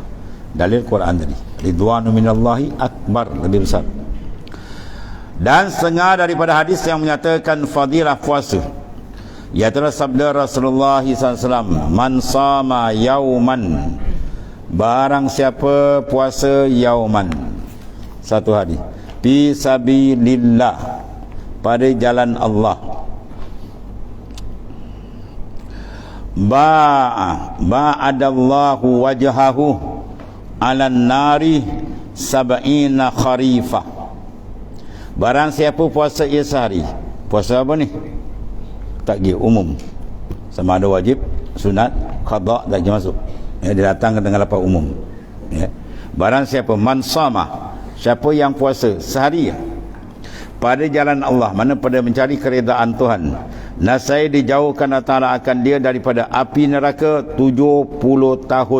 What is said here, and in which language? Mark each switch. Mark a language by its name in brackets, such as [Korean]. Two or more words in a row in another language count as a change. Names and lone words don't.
[Malay] Dalil Quran tadi, [Arabic] رضوان من الله أكبر, [Malay] lebih besar. Dan setengah daripada hadis yang menyatakan fadilah puasa, iaitu sabda Rasulullah SAW, [Arabic] من صام يوما, [Malay] barang siapa puasa yauman, satu hari, [Arabic] في سبيل الله, [Malay] pada jalan Allah, [Arabic] باعد الله وجهه عن النار سبعين خريفا. [Malay] Barang siapa puasa ia sehari, puasa apa ni? Takgir umum, sama ada wajib, sunat, qada tak masuk. Ya, dia datang dengan lafaz umum. Ya. Barang siapa [Arabic] من صام, [Malay] siapa yang puasa sehari pada jalan Allah, mana pada mencari keredaan Tuhan, nasai dijauhkan Allah Ta'ala akan dia daripada api neraka 70 tahun.